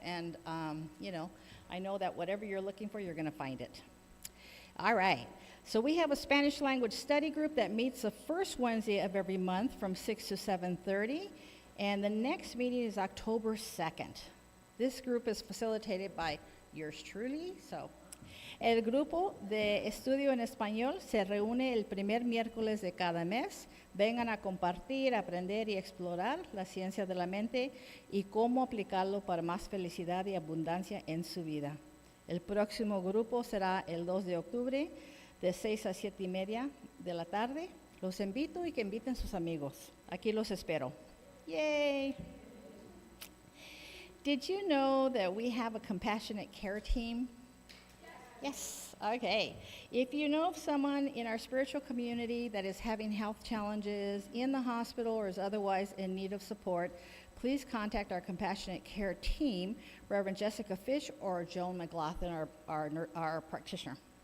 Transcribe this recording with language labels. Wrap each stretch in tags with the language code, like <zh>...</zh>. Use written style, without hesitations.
<en>And, I know that whatever you're looking for, you're going to find it. All right. So we have a Spanish language study group that meets the first Wednesday of every month from 6 to 7:30. And the next meeting is October 2nd. This group is facilitated by yours truly.</en> <es>So el grupo de estudio en español se reúne el primer miércoles de cada mes. Vengan a compartir, aprender y explorar la ciencia de la mente y cómo aplicarlo para más felicidad y abundancia en su vida. El próximo grupo será el 2 de octubre de 6 a 7:30 de la tarde. Los invito y que inviten sus amigos. Aquí los espero. Yay!</es> <en>Did you know that we have a compassionate care team? Yes, okay. If you know of someone in our spiritual community that is having health challenges, in the hospital, or is otherwise in need of support, please contact our compassionate care team, Reverend Jessica Fish or Joan McLaughlin, our practitioner.</en>